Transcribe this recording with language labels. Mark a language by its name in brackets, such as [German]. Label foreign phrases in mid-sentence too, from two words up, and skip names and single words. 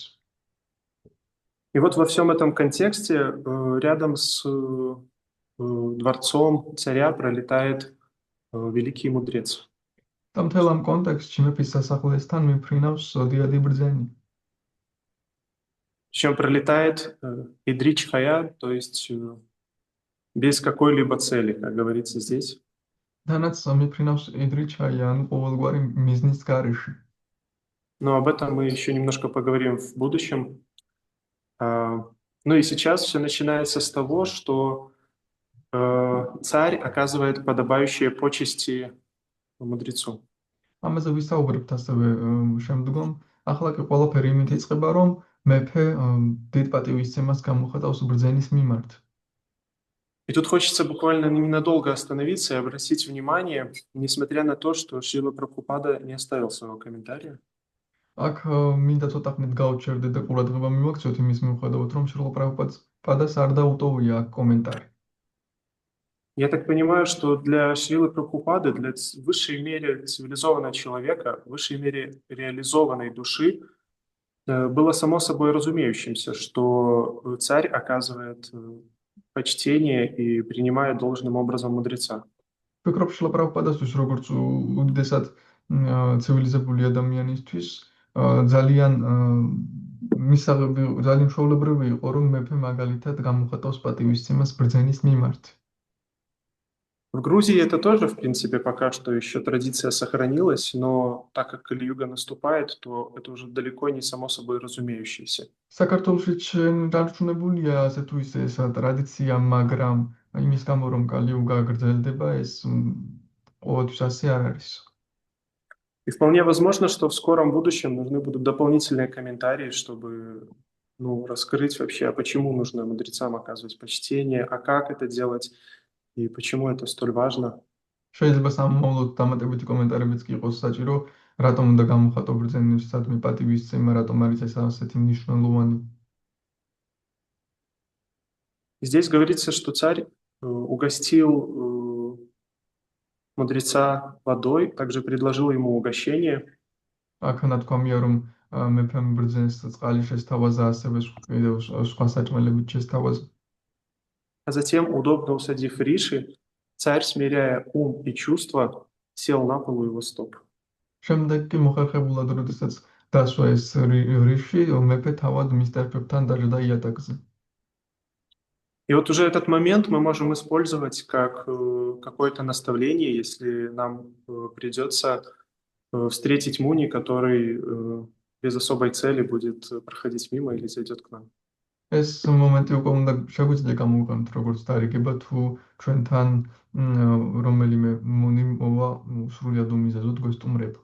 [Russian] И вот во всем этом контексте рядом с дворцом царя пролетает великий мудрец. [Georgian] და მთელ ამ კონტექსტში მეფის სასახლესთან მიფრინავს დიადი ბრძენი. [Russian] Причем пролетает Идрич Хая, то есть без какой-либо цели, как говорится здесь. [Georgian] თანაც მიფრინავს იდრიჩაია, ანუ ყოველგვარი მიზნის გარეშე. [Russian] Но об этом мы еще немножко поговорим в будущем. Ну и сейчас все начинается с того, что царь оказывает подобающие почести мудрецу. [Georgian] ამაზე ვისაუბრებთ ასევე შემდგომ. ახლა კი ყველაფერი იმით იწყება, რომ მეფე დიდ პატივისცემას გამოხატავს ბრძენის მიმართ. [Russian] И тут хочется буквально ненадолго остановиться и обратить внимание, несмотря на то, что Шрила Прабхупада не оставил своего комментария. [Georgian] აქ მინდა ცოტა ხნით გავჩერდე და ყურადღება მივაქცევთ იმის მიუხედავად, რომ შრილა პრაბჰუპადას არ დაუტოვია აქ კომენტარი. [Russian] Я так понимаю, что для Шрилы Прабхупады, для высшей мере цивилизованного человека, высшей мере реализованной души, было само собой разумеющимся, что царь оказывает почтение и принимает должным образом мудреца. [Georgian] ვფიქრობ შრილა პრაბჰუპადასთვის, როგორც უდიდესად ცივილიზებული ადამიანისთვის, ძალიან მისაღები ძალიან ჩვეულებრივი იყო, რომ მეფე მაგალითად გამოხატავს პატივისცემას ბრძენის მიმართ. [Russian] В Грузии это тоже, в принципе, пока что еще традиция сохранилась, но так как Кали-юга наступает, то это уже далеко не само собой разумеющееся. [Georgian] საქართველოშიც დარჩუნებულია ასე თუ ისე ეს ტრადიცია, მაგრამ იმის გამო რომ კალიუგა გრძელდება, ეს ყოველთვის ასე არ არის. [Russian] И вполне возможно, что в скором будущем нужны будут дополнительные комментарии, чтобы раскрыть вообще, а почему нужно мудрецам оказывать почтение, а как это делать и почему это столь важно. [Georgian] შეიძლება სამომავლოდ დამატებითი კომენტარებიც კი იყოს საჭირო, რატომ უნდა გამოხატო ბრძენებისადმი პატივისცემა, რატომ არის ეს ასეთი მნიშვნელოვანი. [Russian] Здесь говорится, что царь угостил мудреца водой, также предложил ему угощение. [Georgian] აქ ნათქვამია, რომ მეფემ ბრძენს წყალი შესთავაზა, ასევე კიდევ სხვა საჭმელებით შესთავაზა. [Russian] А затем, удобно усадив Риши, царь, смиряя ум и чувства, сел на пол у его стоп. [Georgian] შემდეგ კი მოხერხებულად, როდესაც დასვა ეს რიში, მეფე თავად მის ტერფებთან დაჯდა იატაკზე. [Russian] И вот уже этот момент мы можем использовать как какое-то наставление, если нам придется встретить Муни, который без особой цели будет проходить мимо или зайдет к нам. [Georgian] ეს მომენტი უკვე უნდა შეგვიძლია გამოვიყენოთ როგორც დარიგება, თუ ჩვენთან რომელიმე მუნი მოვა სრულად უმიზეზოდ გვესტუმრება.